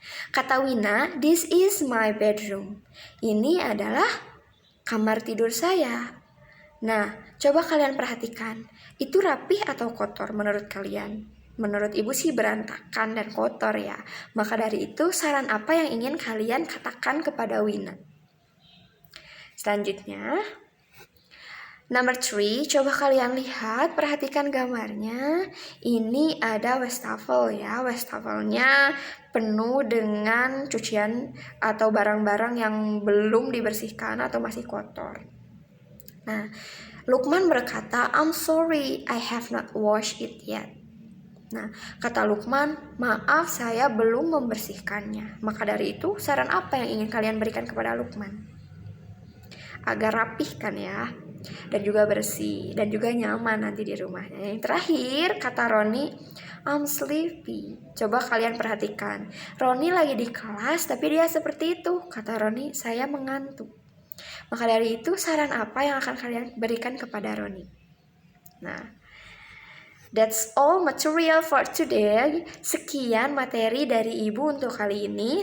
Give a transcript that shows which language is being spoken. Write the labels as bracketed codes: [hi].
[id] Kata [en] Wina, this is my bedroom. [id] Ini adalah kamar tidur saya. Nah, coba kalian perhatikan, itu rapih atau kotor menurut kalian? Menurut ibu sih berantakan dan kotor ya. Maka dari itu, saran apa yang ingin kalian katakan kepada Wina? Selanjutnya, Number 3, coba kalian lihat, perhatikan gambarnya. Ini ada wastafel ya. Wastafelnya penuh dengan cucian atau barang-barang yang belum dibersihkan atau masih kotor. Nah, Lukman berkata, [en] I'm sorry, I have not washed it yet. [id] Nah, kata Lukman, maaf saya belum membersihkannya. Maka dari itu, saran apa yang ingin kalian berikan kepada Lukman? Agar rapih kan ya, dan juga bersih, dan juga nyaman nanti di rumahnya. Yang terakhir, kata Roni, [en] I'm sleepy. [id] Coba kalian perhatikan, Roni lagi di kelas, tapi dia seperti itu. Kata Roni, saya mengantuk. Maka dari itu, saran apa yang akan kalian berikan kepada Roni? [en] Nah, that's all material for today. [id] Sekian materi dari ibu untuk kali ini.